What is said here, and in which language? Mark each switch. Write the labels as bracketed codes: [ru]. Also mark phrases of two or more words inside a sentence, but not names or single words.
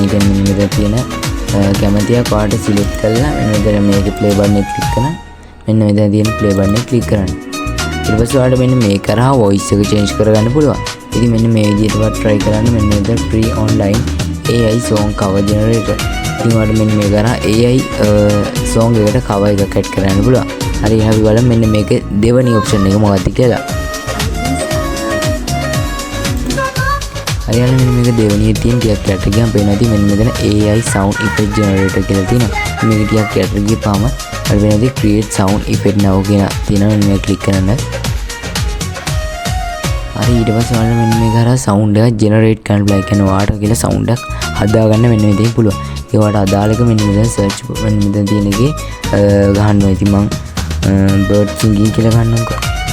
[si] එක මෙන්න මෙතන තියෙන කැමතියක් ඔයාලට select කරලා මෙන්න මෙතන මේකේ [en] play button [si] එක click කරලා මෙන්න මෙතන තියෙන [en] play button [si] එක click කරන්න. ඊට පස්සේ ඔයාලට මෙන්න මේ කරා voice එක change කරගන්න පුළුවන්. ඉතින් මෙන්න මේ විදිහටවත් try කරන්න. මෙන්න මෙතන [en] free online AI song cover generator. [si] ඉතින් ඔයාලට මෙන්න මේ කරා [en] AI song [si] එකකට cover එකක් add කරන්න පුළුවන්. හරි අපි බලමු මෙන්න මේකේ දෙවෙනි option එක මොකක්ද කියලා. හරියටම මෙන්න මේක දෙවෙනියේ තියෙන ටිකක් යට ගියාම පේනවාදී මෙන්න මෙතන [en] AI sound effect generator [si] කියලා තියෙනවා. මේක ටිකක් යට ගියාම අර වෙනදී [en] create sound effect now [si] කියන තියෙනවා. මෙන්න මේක click කරන්න. හරි ඊට පස්සේ ඔයාලා මෙන්න මේක හරහා sound එක generate කරන්න බෑ. කියන්නේ ඔයාට කියලා sound එකක් හදාගන්න මෙන්න මෙතෙන් පුළුවන්. ඒ වට අදාළ එක මෙන්න මෙතන search මෙන්න මෙතන තියෙන එකේ ගහනවා. ඉතින් මම [en] bird singing [si] කියලා ගන්නම්කෝ.